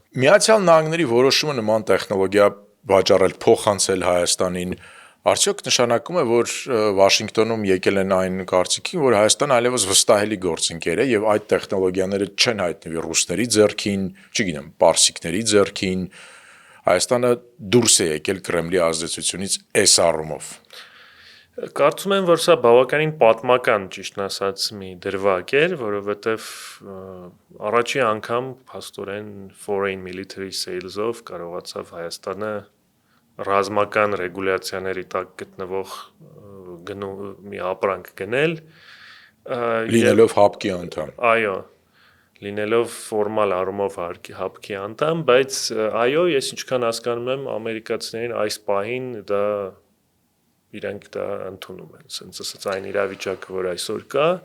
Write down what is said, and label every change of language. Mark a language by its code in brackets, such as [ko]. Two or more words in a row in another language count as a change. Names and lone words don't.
[hy] Միացյալ Նահանգների որոշումը նման տեխնոլոգիա վաճառել փոխանցել Հայաստանին արդյոք նշանակում է որ Վաշինգտոնում եկել են այն կարծիքին որ Հայաստանը այլևս վստահելի գործընկեր է եւ այդ տեխնոլոգիաները չեն հայտնվի ռուսների ձեռքին, չգիտեմ, պարսիկների ձեռքին Հայաստանը դուրս է եկել Կրեմլի ազդեցությունից այս առումով։ Կարծում եմ, որ սա բավականին պատմական, ճիշտն ասած, մի դրվագ էր, որովհետև առաջի անգամ փաստորեն [en] foreign military sales-ով [hy] կարողացավ Հայաստանը ռազմական ռեգուլյացիաների տակ գտնվող մի ապրանք գնել, Լինելով հապկի անդամ։ այո, լինելով ֆորմալ առումով հապկի անդամ, բայց այո, ես ինչքան հասկանում եմ, ամերիկացիներին այս պահին իրենք դա ընդունում են, ասենց ասած այն իրավիճակը, որ այսօր կա,